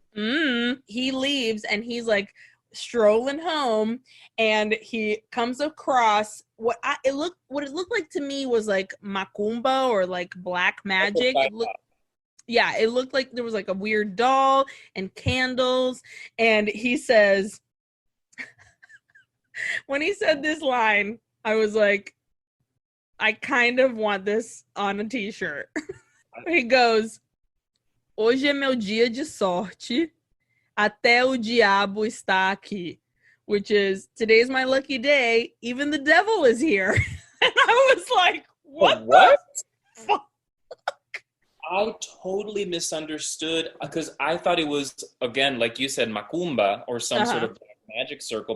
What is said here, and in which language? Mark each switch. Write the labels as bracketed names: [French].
[English] he leaves and he's like strolling home, and he comes across what it looked like to me was like macumba or like black magic. It looked like there was like a weird doll and candles. And he says, when he said this line, I was like, I kind of want this on a t-shirt. He goes, [Portuguese] hoje é meu dia de sorte, até o diabo está aqui. [English] Which is, today's my lucky day, even the devil is here. And I was like, what? The fuck? I totally misunderstood because I thought it was, again, like you said, macumba or some sort of magic circle.